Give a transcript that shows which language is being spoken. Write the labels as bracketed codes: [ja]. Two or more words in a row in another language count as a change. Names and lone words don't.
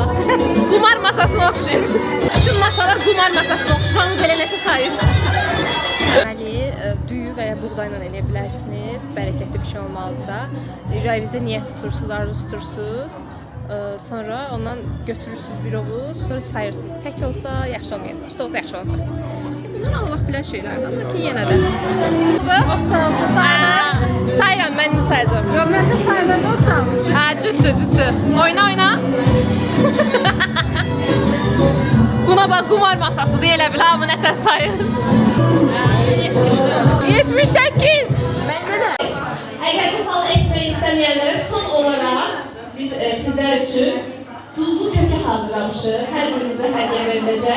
[az] Kumar masasına oxşayır. Bütün masalar kumar masasına oxşayır. Hamı belə nəsə sayır. Deməli, düyü və ya buğdayla eləyə bilərsiniz. Bərəkətli bir şey olmalıdır da. Ürəyinizə niyyət tutursunuz, arzu tutursunuz. Sonra ondan götürürsünüz bir ovuc, sonra sayırsınız. Tək olsa yaxşı olmayacaq, üstə olsa yaxşı olacaq. Bunlar Allah bilən şeylərdir ki, yenə də. Bu 36 sayıram, mən indi sayacağım. Yox, mən də sayılanda o sağlık. Ha, ciddi. Oyna. Buna bax, kumar masası deyilə bilər, amma nətər sayır. 78. [tr] Eğer bu falı etmeyi istemeyenlere son olarak biz sizler için tuzlu köke hazırlamışız. Her birinize hediye verilecek.